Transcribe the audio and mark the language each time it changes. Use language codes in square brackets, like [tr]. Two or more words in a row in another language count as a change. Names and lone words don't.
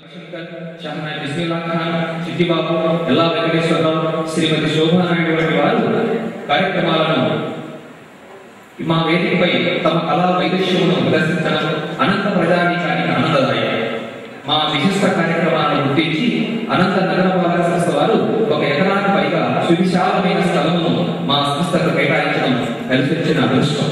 [te] शंकर, शाहनाई बिस्मिल्लाह खान, चिट्टीबाबु, एल्ला वेंकटेश्वरराव, श्रीमती शोभा नाయుడు వంటి వారు కార్యక్రమాలను మా వేదికపై తమ కళా వైదక్ష్యమును ప్రదర్శించడం అనంత ప్రజానీకానికి ఆనందదాయకం. మా విశిష్ట కార్యక్రమాలను గుర్తించి అనంత నగరపాలక సంస్థ వారు 1 ఎకరానికి పైగా సువిశాలమైన స్థలమును మా సంస్థకు కేటాయించడం కలిసొచ్చిన అదృష్టం.